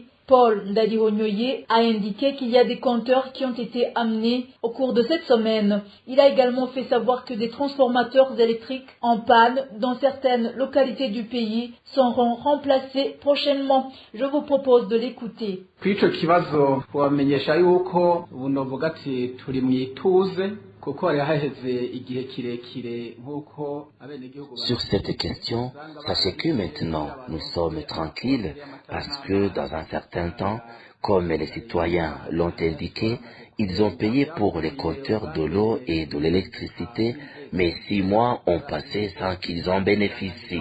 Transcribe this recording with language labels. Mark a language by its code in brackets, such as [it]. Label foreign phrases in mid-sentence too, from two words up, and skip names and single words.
[fr] Paul Ndadihonyoye a indiqué qu'il y a des compteurs qui ont été amenés au cours de cette semaine. Il a également fait savoir que des transformateurs électriques en panne dans certaines localités du pays seront remplacés prochainement. Je vous propose de l'écouter. [rn] Kw'ico kibazo twamenyesha yuko ubu novuga ati turi mwituze. [fr] Sur cette question, sachez que maintenant nous sommes tranquilles parce que dans un certain temps, comme les citoyens l'ont indiqué, ils ont payé pour les compteurs de l'eau et de l'électricité, mais 6 mois ont passé sans qu'ils en bénéficient.